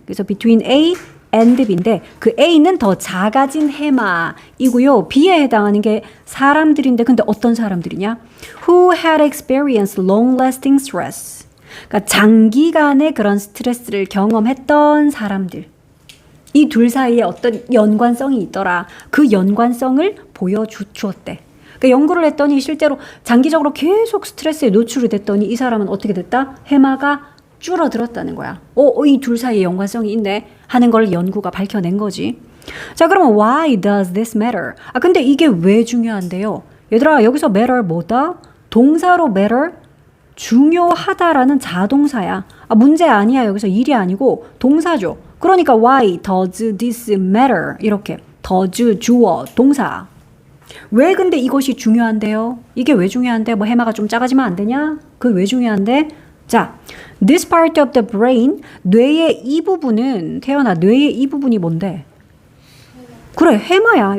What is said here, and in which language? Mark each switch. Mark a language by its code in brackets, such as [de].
[ko] 그래서 [en] between A and B [ko] 인데 그 A는 더 작아진 해마이고요. B에 해당하는 게 사람들인데 근데 어떤 사람들이냐? [en] Who had experienced long-lasting stress. [ko] 그러니까 장기간의 그런 스트레스를 경험했던 사람들. 이 둘 사이에 어떤 연관성이 있더라. 그 연관성을 보여주었대. 그러니까 연구를 했더니 실제로 장기적으로 계속 스트레스에 노출이 됐더니 이 사람은 어떻게 됐다? 해마가 줄어들었다는 거야. 이 둘 사이에 연관성이 있네 하는 걸 연구가 밝혀낸 거지. 자, 그러면 [en] why does this matter? [ko] 근데 이게 왜 중요한데요? 얘들아, 여기서 matter 뭐다? 동사로 matter? 중요하다라는 자동사야. 문제 아니야. 여기서 일이 아니고 동사죠. 그러니까 [en] why does this matter? [ko] 이렇게 does 주어 동사. 왜 근데 이것이 중요한데요? 이게 왜 중요한데? 뭐 해마가 좀 작아지면 안 되냐? 그 왜 중요한데? 자, [en] this part of the brain, [ko] 뇌의 이 부분은 태연아, 뇌의 이 부분이 뭔데? 그래, 해마야.